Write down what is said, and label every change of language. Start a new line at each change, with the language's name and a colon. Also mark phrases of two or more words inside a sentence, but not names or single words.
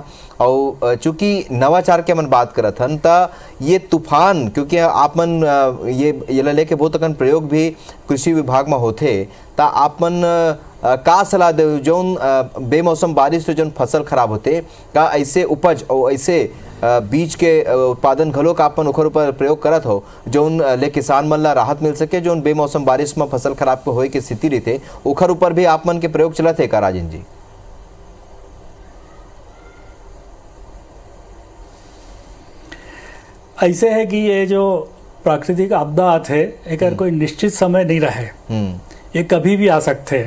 Chhattisgarhi: और चूंकि नवाचार के मन बात करत हन त ये तूफान, क्योंकि आप मन ये लेके बहुत अकन प्रयोग भी कृषि विभाग में होते, ता आप मन का सलाह दे जौन बेमौसम बारिश से जौन फसल खराब होते, का ऐसे उपज और ऐसे बीज के उत्पादन घलो का अपन ओखर ऊपर प्रयोग करत हो जौन ले किसान मन ला राहत मिल सके, जौन बेमौसम बारिश में फसल खराब के होए के स्थिति रहते ओखर ऊपर भी आप मन के प्रयोग चलत है का राजेंद्र जी? ऐसे है कि ये जो प्राकृतिक आपदा आते है एक कोई निश्चित समय नहीं रहे, ये कभी भी आ सकते हैं।